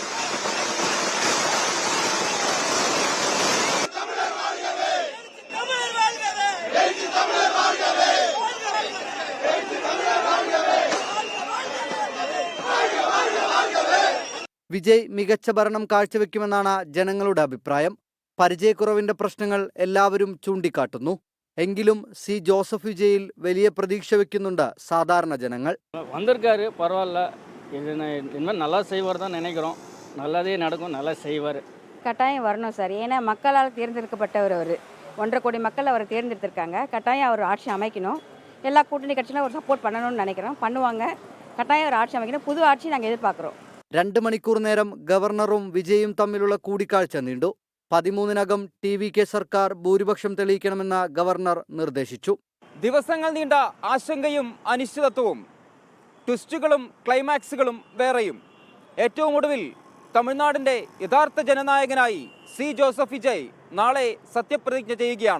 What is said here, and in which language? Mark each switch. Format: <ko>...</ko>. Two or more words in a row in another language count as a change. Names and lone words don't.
<ml>വിജയ് മികച്ച ഭരണം കാഴ്ചവെക്കുമെന്നാണ് ജനങ്ങളുടെ അഭിപ്രായം. പരിചയക്കുറവിന്റെ പ്രശ്നങ്ങൾ എല്ലാവരും ചൂണ്ടിക്കാട്ടുന്നു. എങ്കിലും സി ജോസഫ് വിജയിൽ വലിയ പ്രതീക്ഷ വെക്കുന്നുണ്ട് സാധാരണ ജനങ്ങൾ.</ml> <ta>വന്നിருக்காரு, பரவாயில்ல, இனிமேல் நல்லா செய்வார் தான் நினைக்கிறோம். நல்லதே நடக்கும், நல்லா செய்வார். கட்டாயம் வரணும் சார். ஏன்னா மக்களால் தேர்ந்தெடுக்கப்பட்டவர் அவர். 1.5 கோடி மக்கள் அவரை தேர்ந்தெடுத்திருக்காங்க. கட்டாயம் அவர் ஆட்சி அமைக்கணும். எல்லா கூட்டணி கட்சியிலும் அவர் சப்போர்ட் பண்ணணும்னு நினைக்கிறோம். பண்ணுவாங்க. கட்டாயம் அவர் ஆட்சி அமைக்கணும். புது ஆட்சி நாங்கள் எதிர்பார்க்குறோம்.</ta> <ml>2 മണിക്കൂർ നേരം ഗവർണറും വിജയും തമ്മിലുള്ള കൂടിക്കാഴ്ച നീണ്ടു. 13-നകം TVK സർക്കാർ ഭൂരിപക്ഷം തെളിയിക്കണമെന്ന് ഗവർണർ നിർദ്ദേശിച്ചു. ദിവസങ്ങൾ നീണ്ട ആശങ്കയും അനിശ്ചിതത്വവും, ട്വിസ്റ്റുകളും ക്ലൈമാക്സുകളും വേറെയും. ഏറ്റവും ഒടുവിൽ തമിഴ്നാടിൻ്റെ യഥാർത്ഥ ജനനായകനായി സി ജോസഫ് വിജയ് നാളെ സത്യപ്രതിജ്ഞ ചെയ്യുകയാണ്.</ml>